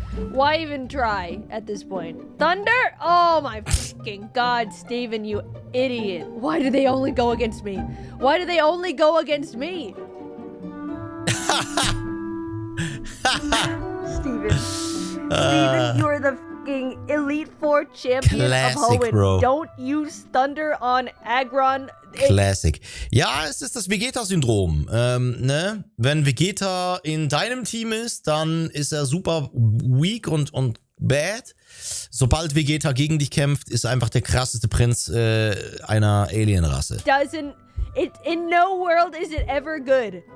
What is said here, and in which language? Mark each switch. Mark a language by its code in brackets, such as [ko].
[en] Why even try at this point? Thunder? Oh my fucking god, Steven, you idiot. Why do they only go against me? Steven, you're the fucking Elite Four champion Classic, of Hoenn. bro. Don't use Thunder on Aggron. Classic. [de] Ja, es ist das Vegeta-Syndrom. Ne? Wenn Vegeta in deinem Team ist, dann ist er [en] super weak [de] und [en] bad. [de] Sobald Vegeta gegen dich kämpft, ist er einfach der krasseste Prinz einer Alienrasse. [en] In no world is it ever good.